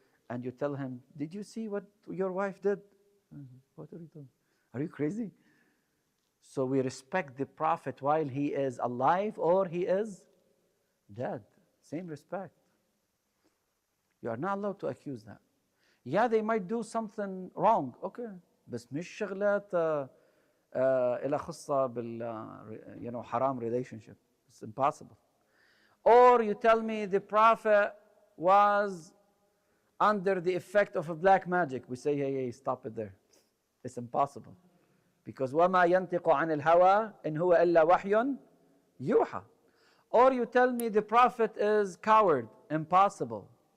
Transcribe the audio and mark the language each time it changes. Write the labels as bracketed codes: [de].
[en] and you tell him, did you see what your wife did? What are you doing? Are you crazy? So we respect the Prophet while he is alive or he is dead. Same respect. You are not allowed to accuse that. Yeah, they might do something wrong. Okay. [ar] بس مش شغلات إلها خصة بال [en] haram relationship. It's impossible. Or you tell me the Prophet was under the effect of a black magic. We say, hey, stop it there. It's impossible. Because [ar] وَمَا يَنْتِقُ عَنِ الْهَوَىٰ إِنْ هُوَ إِلَّا وَحْيٌ يُوحَىٰ. [en] Or you tell me the Prophet is coward. Impossible.